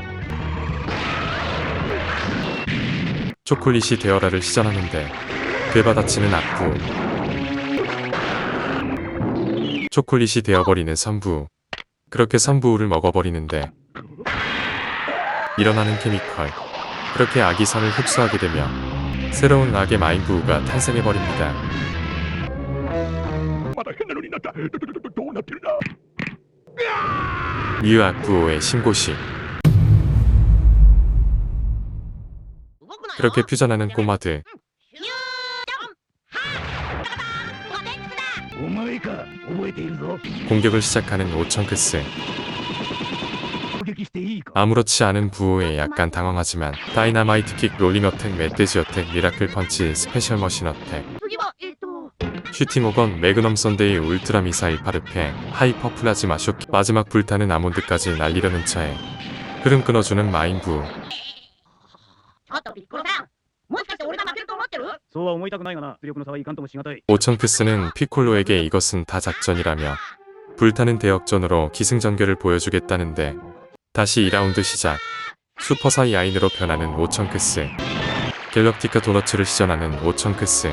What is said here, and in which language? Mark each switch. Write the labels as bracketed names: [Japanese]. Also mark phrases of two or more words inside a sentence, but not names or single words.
[Korean] 초콜릿이 되어라를 시전하는데 되받아치는 악부. 초콜릿이 되어버리는 선부우. 그렇게 선부우를 먹어버리는데 일어나는 케미컬. 그렇게 악이 선을 흡수하게 되며 새로운 악의 마인부우가 탄생해버립니다. [Japanese] まだ変なのになったどうなってるんだ [Korean] 유악부오의 신고식. 그렇게 퓨전하는 꼬마들. [Japanese] お前か覚えているぞ [Korean] 공격을 시작하는 오천크스. [Japanese] 攻撃していいか [Korean] 아무렇지 않은 부호에 약간 당황하지만 다이나마이트 킥, 롤링 어택, 멧돼지 어택, 미라클 펀치, 스페셜 머신 어택, [Japanese] 次は [Korean] 슈티모건, 매그넘 썬데이, 울트라 미사일 파르페, 하이퍼 플라즈마 쇼키, 마지막 불타는 아몬드까지 날리려는 차에 흐름 끊어주는 마인부. [Japanese] ちょっとピッコロさんもしかして俺が負けると思ってるそうは思いたくないがな、出力の差はいかんともしがたい。 [Korean] 오천크스는 피콜로에게 이것은 다 작전이라며 불타는 대역전으로 기승전결을 보여주겠다는데 다시 2라운드 시작. 슈퍼사이 아인으로 변하는 오천크스. 갤럭티카 도너츠를 시전하는 오천크스.